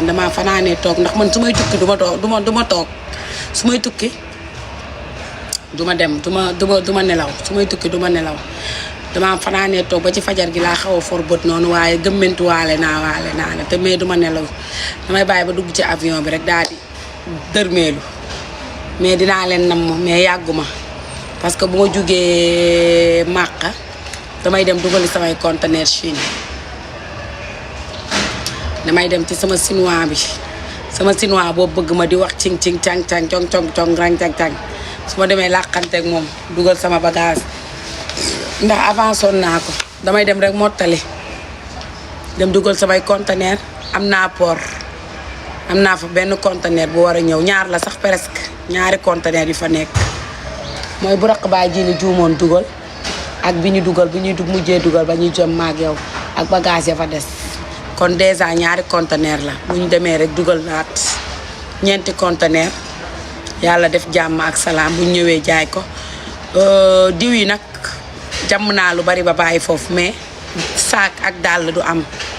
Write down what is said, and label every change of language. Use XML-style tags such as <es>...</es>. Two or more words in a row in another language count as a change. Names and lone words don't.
<wo>damaa fanaanee toog ndax man su may tukki du ma toog su may tukki du ma nelaw su may tukki du ma nelaw damaa fanaanee toog ba ci fajar gi laa xaw a for bët noonu waaye gëmmentu waale naa te mais du ma nelaw damay bàyyi ba dugg ci avion bi rek daal di dërmeelu mais dinaa leen namm mais yàgguma</wo> <fr>parce que</fr> <wo>bu ma jugee Màkka damay dem dugali samay conteneur Chine damay dem ci sama chinois bi sama chinois boobu bëgg ma di wax cing cing cang cang cong cong cong rang cang cang su ma demee làqanteeg moom dugal sama bagage ndax avant son naa ko damay dem rek mottali dem dugal samay conteneur am naa port am naa fa benn conteneur bu war a ñëw ñaar la sax presque ñaari conteneur yu fa nekk mooy bu raq baa ji li juumoon dugal ak bi ñu dugal bi ñuy mujjee dugal ba ñuy jëm maag yow ak bagage ya fa des kon déjà ñaari conteneur la bu ñu demee rek dugal naat ñeenti conteneur yàlla def jàmm ak salaam bu ñu ñëwee jaay ko diw yi nag jàmm naa lu bari ba bàyyi foofu mais saak ak dàll du am</wo>